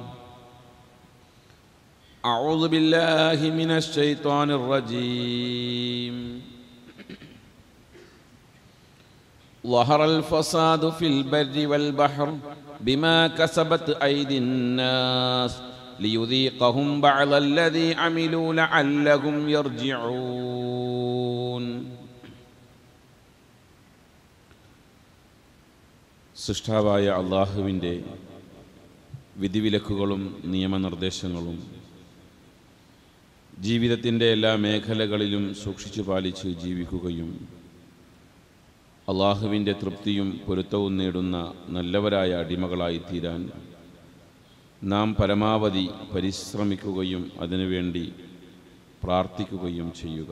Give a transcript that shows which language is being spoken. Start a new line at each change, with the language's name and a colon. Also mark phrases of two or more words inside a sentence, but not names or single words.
Arabic: أعوذ بالله من الشيطان الرجيم ظهر الفساد في البر والبحر بما كسبت أيدي الناس ليذيقهم بعض الذي عملوا لعلهم يرجعون.
Malayalam: സൃഷ്ടാവായ അള്ളാഹുവിൻ്റെ വിധിവിലക്കുകളും നിയമനിർദ്ദേശങ്ങളും ജീവിതത്തിൻ്റെ എല്ലാ മേഖലകളിലും സൂക്ഷിച്ചു പാലിച്ച് ജീവിക്കുകയും അള്ളാഹുവിൻ്റെ തൃപ്തിയും പൊരുത്തവും നേടുന്ന നല്ലവരായ അടിമകളായി തീരാൻ നാം പരമാവധി പരിശ്രമിക്കുകയും അതിനുവേണ്ടി പ്രാർത്ഥിക്കുകയും ചെയ്യുക.